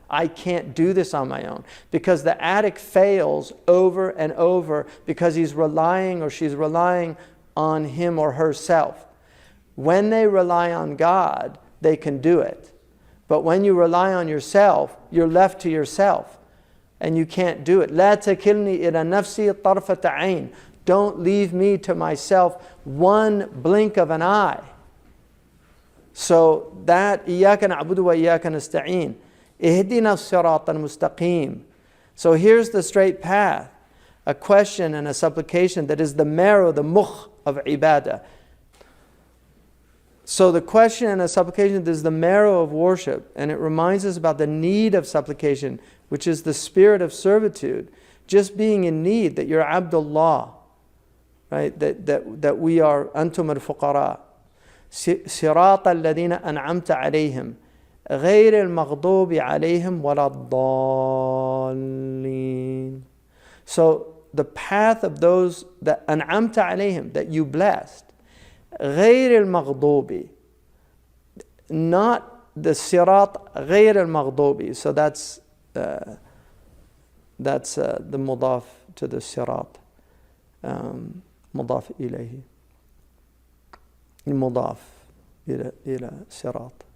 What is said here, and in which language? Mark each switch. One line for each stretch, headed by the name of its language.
English: I can't do this on my own. Because the addict fails over and over because he's relying or she's relying on him or herself. When they rely on God, they can do it. But when you rely on yourself, you're left to yourself. And you can't do it.
Arabic: لا تكلني إلى نفسي طرفة عين.
English: Don't leave me to myself one blink of an eye. So that
Arabic: إياك نعبد وإياك نستعين. اهدنا الصراط المستقيم.
English: So here's the straight path. A question and a supplication that is the marrow, the mukh of ibadah. So the question and a supplication is the marrow of worship, and it reminds us about the need of supplication, which is the spirit of servitude. Just being in need, that you're Abdullah, right? That we are antum al-fuqara.
Arabic: صراط الذين أنعمت عليهم غير المغضوب عليهم ولا الضالين.
English: So the path of those that
Arabic: أنعمت عليهم,
English: that you blessed,
Arabic: غير المغضوب,
English: not the sirat, غير المغضوب. So that's the mudaf to the sirat, mudaf إليه,
Arabic: المضاف إلى صراط.